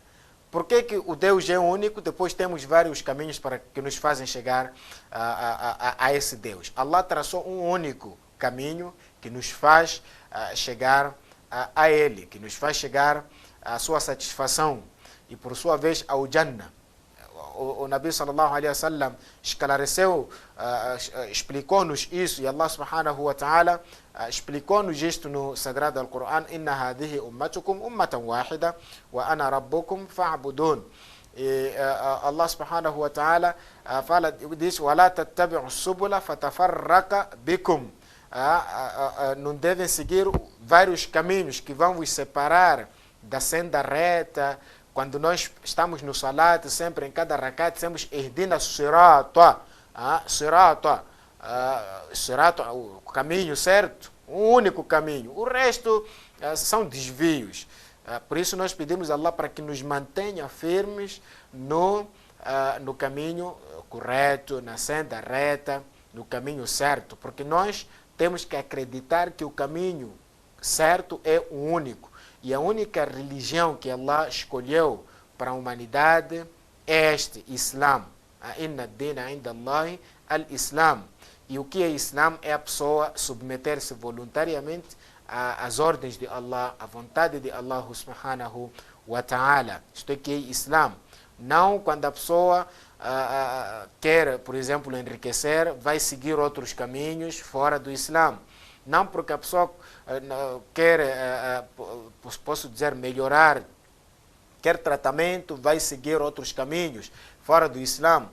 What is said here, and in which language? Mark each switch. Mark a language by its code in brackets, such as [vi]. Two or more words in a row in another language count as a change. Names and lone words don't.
[pt] Por que o Deus é único? Depois temos vários caminhos que nos fazem chegar a esse Deus. Allah traçou um único caminho que nos faz chegar a Ele, que nos faz chegar à sua satisfação e, por sua vez, ao Jannah. O Nabi [ar] صلى الله عليه وسلم [pt] esclareceu, explicou-nos isso, e Allah [ar] سبحانه وتعالى [pt] explicou-nos isto no Sagrado Al-Quran: [ar] إن هذه أمتكم أمة واحدة وأنا ربكم فاعبدون. E Allah سبحانه وتعالى diz: ولا تتبعوا السبل فتفرق بكم. [pt] Não devem seguir vários caminhos que vão vos separar da senda reta. Quando nós estamos no salat, sempre em cada rakat, temos [ar] اهدنا الصراط، الصراط, [pt] o caminho certo, o único caminho. O resto são desvios. Por isso nós pedimos a Allah para que nos mantenha firmes no caminho correto, na senda reta, no caminho certo, porque nós temos que acreditar que o caminho certo é o único. E a única religião que Allah escolheu para a humanidade é este, Islam. [ar] إن الدين عند الله الإسلام. [pt] E o que é Islam? É a pessoa submeter-se voluntariamente às ordens de Allah, à vontade de Allah [ar] سبحانه وتعالى. [pt] Isto é que é Islam. Não quando a pessoa quer, por exemplo, enriquecer, vai seguir outros caminhos fora do Islam. Não porque a pessoa quer, posso dizer, melhorar, quer tratamento, vai seguir outros caminhos fora do Islã.